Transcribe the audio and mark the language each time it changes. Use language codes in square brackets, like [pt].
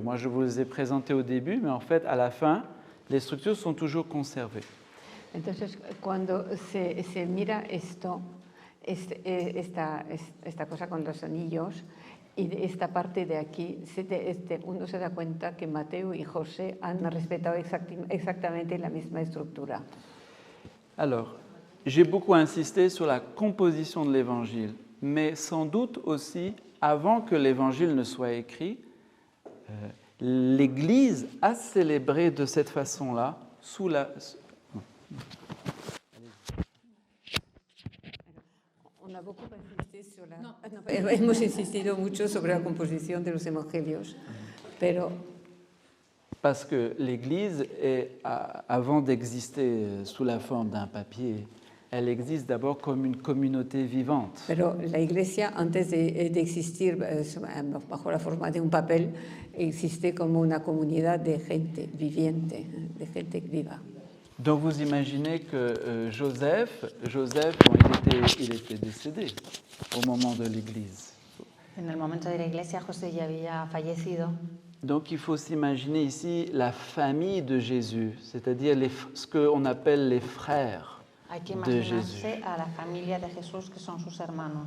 [fr] Moi, je vous les ai présentées au début, mais en fait, à la fin, les structures sont toujours conservées. [es] Entonces, cuando se mira esto, esta cosa con los anillos, y esta parte de aquí, uno se da cuenta que Mateo y José han respetado exactamente la misma estructura. [fr] Alors, j'ai beaucoup insisté sur la composition de l'Évangile, mais sans doute aussi, avant que l'Évangile ne soit écrit, l'Église a célébré de cette façon-là, sous la... On a beaucoup insisté sur la... [es] Hemos insistido mucho sobre la composición de los evangelios, pero... [fr] Parce que l'Église, avant d'exister sous la forme d'un papier, elle existe d'abord comme une communauté vivante. [es] Pero la Iglesia, antes de existir bajo la forma de un papel, existe como una comunidad de gente viviente, de gente viva. [fr] Donc vous imaginez que Joseph, bon, il était décédé au moment de l'Église. [es] En el momento de la iglesia, José ya había fallecido. [fr] Donc il faut s'imaginer ici la famille de Jésus, c'est-à-dire ce qu'on appelle les frères [es] Hay que [fr] de Jésus, [es] imaginarse a la familia de Jesús, que son sus hermanos,